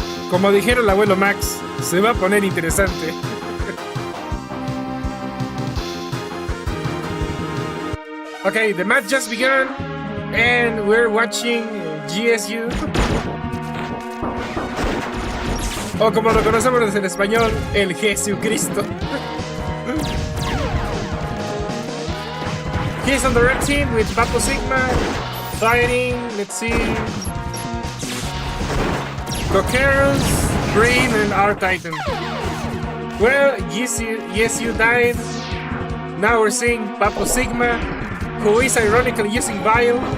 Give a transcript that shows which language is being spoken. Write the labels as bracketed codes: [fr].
[es] Como dijeron el abuelo Max, se va a poner interesante. [en] Okay, the match just began and we're watching GSU. [es] O como lo conocemos en español, el Jesucristo. [en] He's on the red team with Papo Sigma fighting, let's see, Coqueros, Green, and R-Titan. Well, yes, you died. Now we're seeing Papo Sigma, who is ironically using Vile.